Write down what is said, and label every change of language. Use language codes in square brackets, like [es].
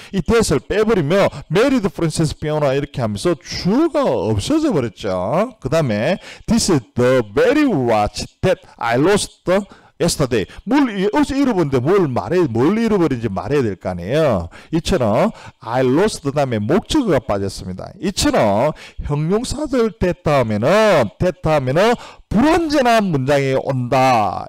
[ko] 이 that을 빼버리면 [en] married Princess Fiona [ko] 이렇게 하면서 주어가 없어져 버렸죠. 그 다음에 [en] this is the very watch that I lost yesterday. [ko] 어제 잃어버렸는데 뭘 잃어버린지 말해야 될 거 아니에요. 이처럼 [en] I lost [ko] 다음에 목적어가 빠졌습니다. 이처럼 형용사절 that 다음에는 불완전한 문장이 온다.